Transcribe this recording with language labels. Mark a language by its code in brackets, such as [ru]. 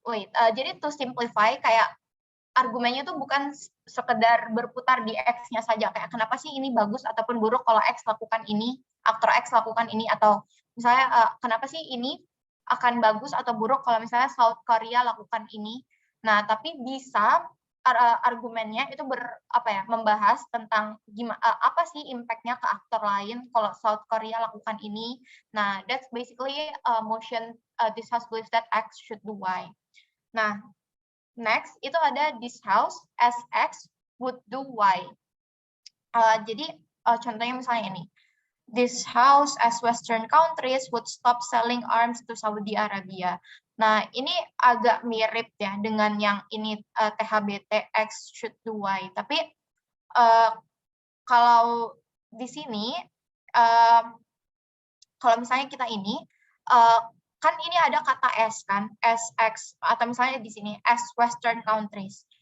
[id] Jadi [en] to simplify, [id] kayak argumennya itu bukan sekedar berputar di X-nya saja, kayak kenapa sih ini bagus ataupun buruk kalau X lakukan ini, aktor X lakukan ini, atau misalnya kenapa sih ini akan bagus atau buruk kalau misalnya South Korea lakukan ini. Nah, tapi bisa argumennya itu membahas tentang gimana apa sih impact-nya ke aktor lain kalau South Korea lakukan ini. [en] Nah, that's basically motion this house believes that X should do Y. Nah, next itu ada this house as X would do Y. [id] Jadi contohnya misalnya ini. [en] This house as Western countries would stop selling arms to Saudi Arabia. [id] Nah, ini agak mirip ya dengan yang ini THBT [en] X should do Y. [id] Tapi kalau di sini, kalau misalnya kita ini, kan ini ada kata S kan, SX, atau misalnya di sini [en] as Western countries.